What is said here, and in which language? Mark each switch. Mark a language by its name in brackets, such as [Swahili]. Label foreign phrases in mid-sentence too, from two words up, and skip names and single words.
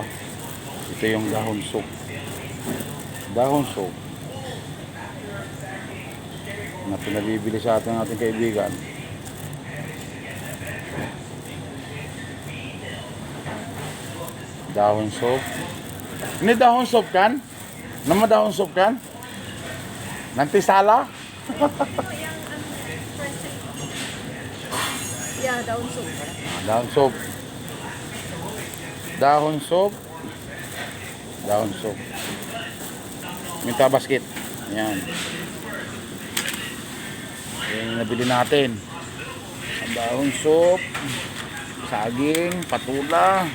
[Filipino] Ito yung dahon soup. Dahon soup. Na pinabibili sa ating kaibigan. Dahon soup. [Indonesian] Ini dahon soup kan? Nama dahon soup kan? Nanti salah? Ya, daun sup. [Filipino] Dahon soup. Dahon soup. Dahon soup. [Indonesian] Minta basket. [Filipino] Yan. Yan yung nabili natin. Ang dahon soup. Saging, patula.